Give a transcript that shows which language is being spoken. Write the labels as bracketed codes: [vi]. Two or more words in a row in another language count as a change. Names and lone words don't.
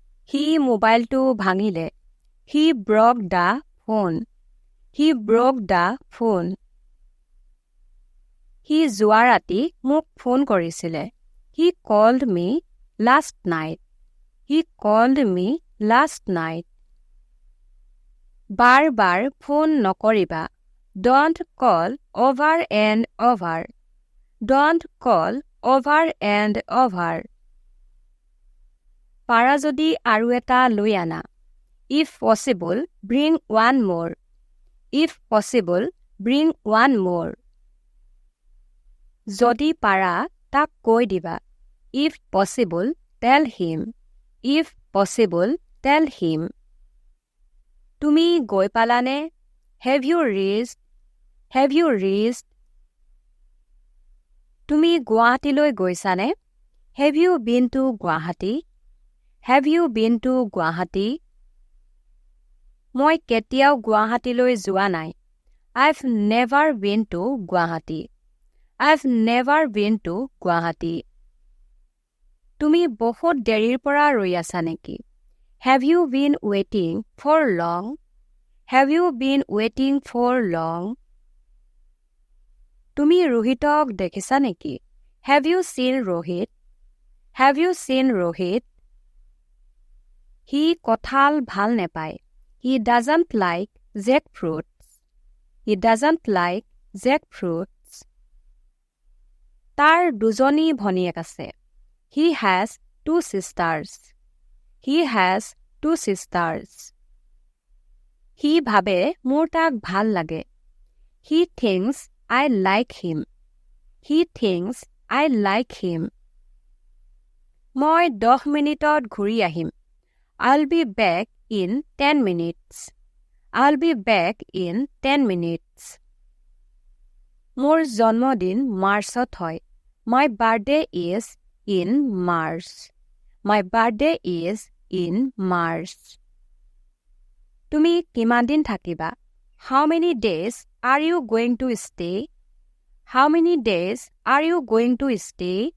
[as] সি মোবাইলটো ভাঙিলে। [en] He broke the phone. He broke the phone. [as] সি যোৱা ৰাতি মোক ফোন কৰিছিলে। [en] He called me last night. He called me last night. [as] বাৰ বাৰ ফোন নকৰিবা। [en] Don't call over and over. Don't call over and over. [as] পাৰা যদি আৰু এটা লৈ আনা। [en] If possible, bring one more. If possible, bring one more. [as] যদি পাৰা তাক কৈ দিবা। [en] If possible, tell him. If possible, tell him. [as] তুমি গৈ পালানে? [en] Have you reached? Have you reached? [as] তুমি গুৱাহাটীলৈ গৈছানে? [en] Have you been to Guwahati? Have you been to Guwahati? [as] মই কেতিয়াও গুৱাহাটীলৈ যোৱা নাই। [en] I've never been to Guwahati. I've never been to Guwahati. [as] তুমি বহুত দেৰিৰ পৰা ৰৈ আছা নেকি? [en] Have you been waiting for long? Have you been waiting for long? [as] তুমি ৰোহিতক দেখিছা নেকি? [en] Have you seen Rohit? Have you seen Rohit? [as] সি কঁঠাল ভাল নেপায়। [en] He doesn't like jackfruits. He doesn't like jackfruits. [as] তাৰ দুজনী ভনীয়েক আছে। [en] He has two sisters. He has two sisters. [as] সি ভাবে মোৰ তাক ভাল লাগে। [en] He thinks I like him. He thinks I like him. [as] মই 10 মিনিটত ঘূৰি আহিম। [en] I'll be back in 10 minutes. I'll be back in 10 minutes. [as] মোৰ জন্মদিন মাৰ্চত হয়। [en] My birthday is in March. My birthday is in March. [as] তুমি কিমান দিন থাকিবা? [en] How many days are you going to stay? How many days are you going to stay?